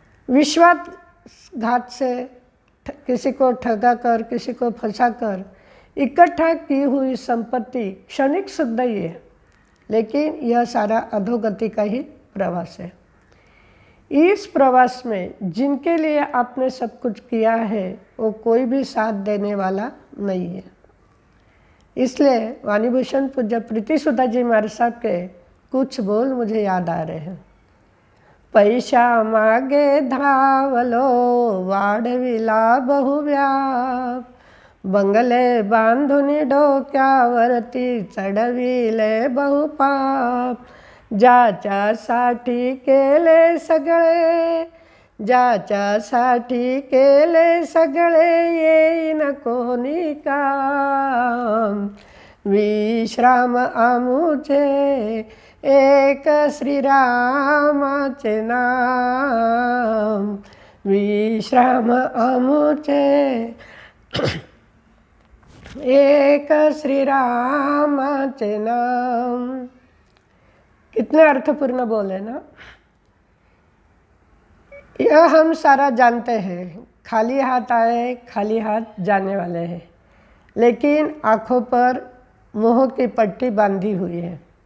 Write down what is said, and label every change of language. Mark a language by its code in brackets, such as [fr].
[hi] विश्वासघात से किसी को ठगा कर, किसी को फंसा कर इकट्ठा की हुई संपत्ति क्षणिक शुद्ध ही है, लेकिन यह सारा अधोगति का ही प्रवास है। इस प्रवास में जिनके लिए आपने सब कुछ किया है वो कोई भी साथ देने वाला नहीं है। इसलिए वाणीभूषण पूज्य प्रीति सुधा जी महाराज साहब के कुछ बोल मुझे याद आ रहे हैं। [mr] पैसा मागे धावलो वाढविला बहुव्याप, बंगले बांधुनी डोक्यावरती चढविले बहुपाप, ज्याच्यासाठी केले सगळे, ज्याच्यासाठी केले सगळे, येईन कोणी काम, विश्राम आमुचे एक श्रीरामाचे नाम, विश्राम आमुचे एक श्रीरामाचे नाम। [hi] कितने अर्थपूर्ण बोले ना। यह हम सारा जानते हैं, खाली हाथ आए खाली हाथ जाने वाले हैं, लेकिन आँखों पर मोह की पट्टी बांधी हुई है।